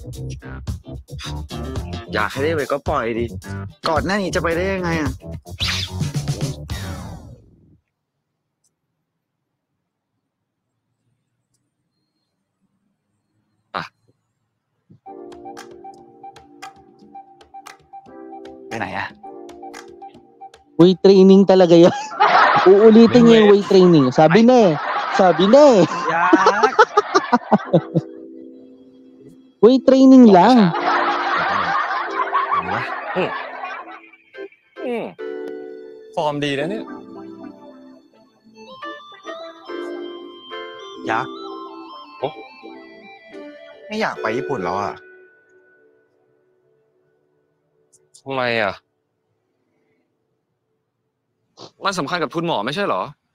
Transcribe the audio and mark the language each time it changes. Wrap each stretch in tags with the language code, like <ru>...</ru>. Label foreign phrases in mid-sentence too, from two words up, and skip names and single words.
<th>อยากให้ได้ไปก็ปล่อยดิ ก่อนหน้านี้จะไปได้ยังไงอ่ะ ไปไหนอ่ะ</th> <en>Weight training</en> <tl>talaga yan. Uulitin niya yung</tl> <en>weight training.</en> <tl>Sabi na eh. Sabi na eh.</tl> <th>ยักษ์</th> <en>Weight training lang.</en> <th>ฟอร์มดีนะเนี่ย ยักษ์ โอ๊ะ ไม่อยากไปญี่ปุ่นแล้วอ่ะ ทำไมอ่ะ มันสำคัญกับคุณหมอไม่ใช่เหรอ</th>